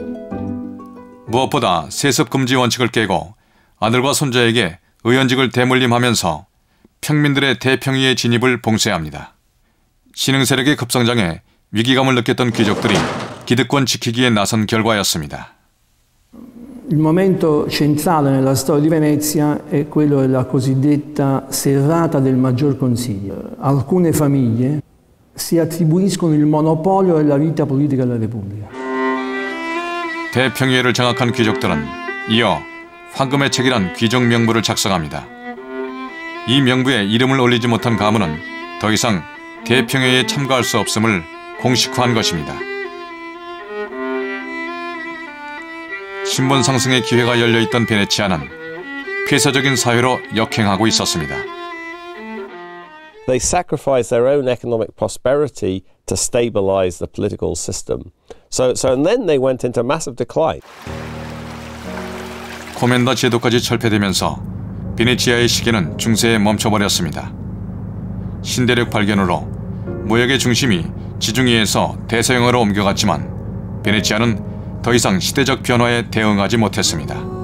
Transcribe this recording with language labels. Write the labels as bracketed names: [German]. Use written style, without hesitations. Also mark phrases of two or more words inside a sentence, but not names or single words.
[Korean] 무엇보다 세습 금지 원칙을 깨고 아들과 손자에게 의원직을 대물림하면서 평민들의 대평위의 진입을 봉쇄합니다. 신흥 세력의 급성장에 위기감을 느꼈던 귀족들이 기득권 지키기에 나선 결과였습니다. [Italian] Il momento centrale nella storia di Venezia è quello della cosiddetta serrata del Maggior Consiglio. Alcune famiglie si attribuiscono il monopolio della vita politica della Repubblica. [Korean] 대평위회를 장악한 귀족들은 이어 황금의 책이란 귀족 명부를 작성합니다. 이 명부에 이름을 올리지 못한 가문은 더 이상 대평위회에 참가할 수 없음을 공식화한 것입니다. 신분 상승의 기회가 열려있던 베네치아는 폐쇄적인 사회로 역행하고 있었습니다. [English] They sacrificed their own economic prosperity to stabilize the political system. And then they went into massive decline. [Korean] 코멘다 제도까지 철폐되면서 베네치아의 시계는 중세에 멈춰버렸습니다. 신대륙 발견으로 무역의 중심이 지중해에서 대서양으로 옮겨갔지만 베네치아는 더 이상 시대적 변화에 대응하지 못했습니다.